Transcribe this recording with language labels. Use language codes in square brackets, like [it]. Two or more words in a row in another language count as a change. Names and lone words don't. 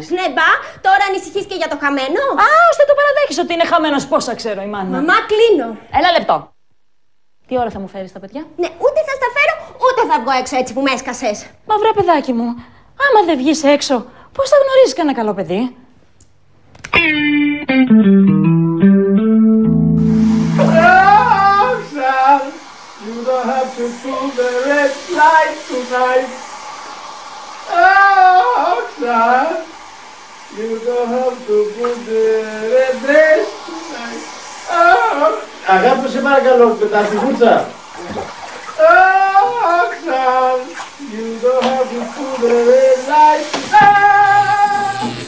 [el] Ναι, μπα, τώρα ανησυχείς και για το χαμένο. Α, ώστε το παραδέχεις ότι είναι χαμένος. Πόσα ξέρω η μάνα. Μαμά, κλείνω. Ένα λεπτό. Τι ώρα θα μου φέρεις τα παιδιά? Ναι, ούτε θα στα φέρω, ούτε θα βγω έξω έτσι που με έσκασες. Μα βρε παιδάκι μου, άμα δεν βγεις έξω, πώς θα γνωρίσεις κανένα καλό παιδί? [en] You don't have to pull the red light tonight. Roxanne, you don't have to put the red dress tonight. [el] Αγάπη μου, σε παρακαλώ, πετάς τη βούτσα. [en] Roxanne, you don't have to put the red light tonight.